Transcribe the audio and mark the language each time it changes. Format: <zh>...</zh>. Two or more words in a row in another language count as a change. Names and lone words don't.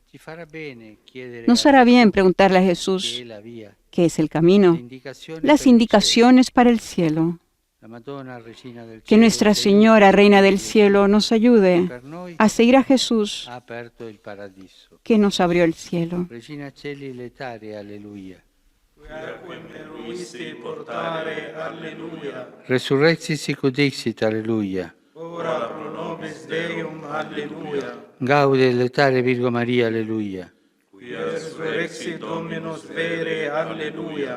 <es>Nos hará bien preguntarle a Jesús qué es el camino, las indicaciones para el cielo. Que Nuestra Señora, Reina del Cielo, nos ayude a seguir a Jesús, que nos abrió el cielo.</es> <la>Resurrexit sic ut dixit, alleluia. Ora pro nobis Deum, alleluia. Gaude letare Virgo Maria, alleluia. Quia resurrexit Dominus vere, alleluia.</la>